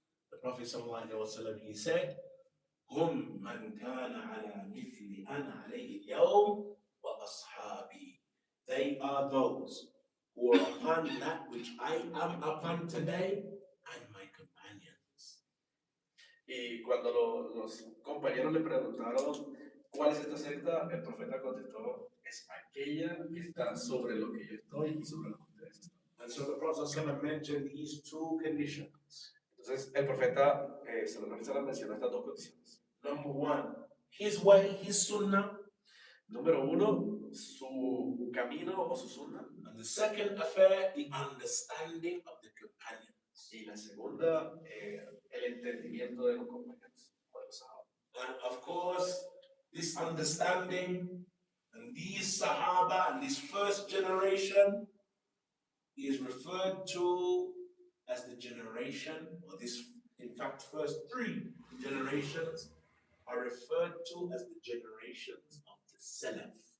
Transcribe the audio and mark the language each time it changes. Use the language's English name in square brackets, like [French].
[English] The Prophet ﷺ, he said, [Arabic] هم من كان على مثل أنا عليه اليوم وأصحابي. [English] They are those who are upon that which I am upon today and my companions. [Spanish] Y cuando los compañeros le preguntaron cuál es esta secta, el profeta contestó, es aquella que está sobre lo que yo estoy y sobre lo que ustedes están. [English] And so the Prophet ﷺ mentioned these two conditions. [Spanish] Entonces el profeta sallallahu alaihi wasallam mencionó estas dos condiciones. [English] Number one, his way, his sunnah. [Spanish] Número uno, su camino o su sunna. [English] And the second affair, the understanding of the companions. [Spanish] Y la segunda, el entendimiento de los compañeros. [English] And of course, this understanding and these Sahaba and this first generation is referred to as the generation, or this, in fact, first three generations are referred to as the generations of the Salaf.